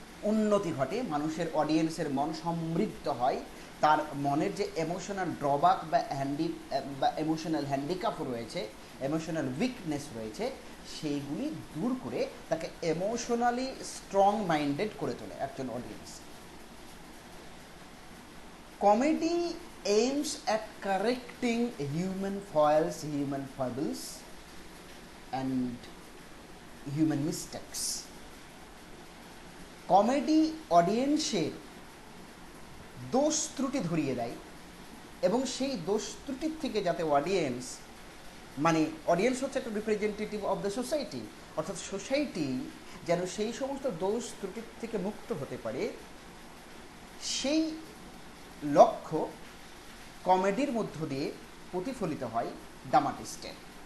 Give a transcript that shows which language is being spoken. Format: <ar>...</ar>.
<bn>উন্নতি ঘটে, মানুষের অডিয়েন্সের মন সমৃদ্ধ হয়, তার মনের যে এমোশনাল ড্রব্যাক বা এমোশনাল হ্যান্ডিক্যাপ রয়েছে, এমোশনাল উইকনেস রয়েছে, সেইগুলি দূর করে তাকে এমোশনালি স্ট্রং মাইন্ডেড করে তোলে একজন audience.</bn> <en>Comedy aims at correcting human foibles, human foibles and human mistakes.</en> <bn>Comedy অডিয়েন্সের দোষ ত্রুটি ধরিয়ে দেয় এবং সেই দোষ ত্রুটির থেকে যাতে অডিয়েন্স, মানে অডিয়েন্স হচ্ছে একটা রিপ্রেজেন্টেটিভ অফ দ্য সোসাইটি, অর্থাৎ সোসাইটি যেন সেই সমস্ত দোষ ত্রুটির থেকে মুক্ত হতে পারে, সেই লক্ষ্য কমেডির মধ্য দিয়ে প্রতিফলিত হয় ড্রামাটিস্টের।</bn>